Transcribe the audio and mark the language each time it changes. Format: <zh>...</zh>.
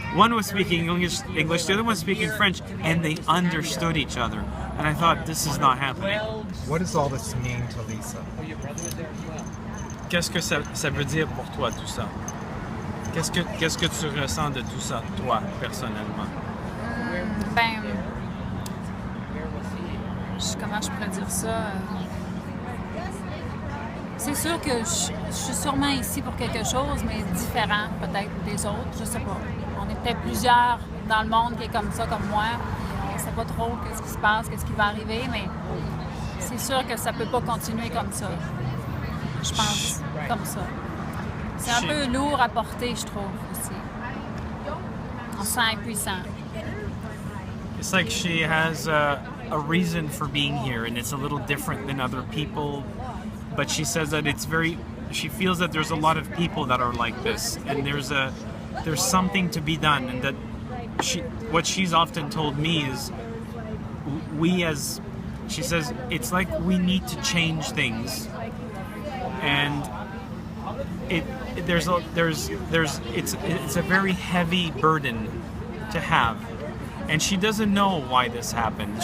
<en>One was speaking English, the other one was speaking French, and they understood each other. And I thought, this is not happening. What does all this mean to Lisa?</en> <fr>Qu'est-ce que ça veut dire pour toi tout ça? Qu'est-ce que tu ressens de tout ça, toi, personnellement? Comment je pourrais dire ça? C'est sûr que je suis sûrement ici pour quelque chose, mais différent peut-être des autres, je sais pas. On est peut-être plusieurs dans le monde qui est comme ça, comme moi. On sait pas trop qu'est-ce qui se passe, qu'est-ce qui va arriver, mais c'est sûr que ça peut pas continuer comme ça. Je pense, comme ça. C'est un peu lourd à porter, je trouve, aussi. On se sent impuissant.</fr> <en>It's like she has a reason for being here, and it's a little different than other people. But she says that it's very she feels that there's a lot of people that are like this, and there's something to be done, and that what she's often told me is she says, it's like we need to change things, and it's a very heavy burden to have, and she doesn't know why this happened.</en>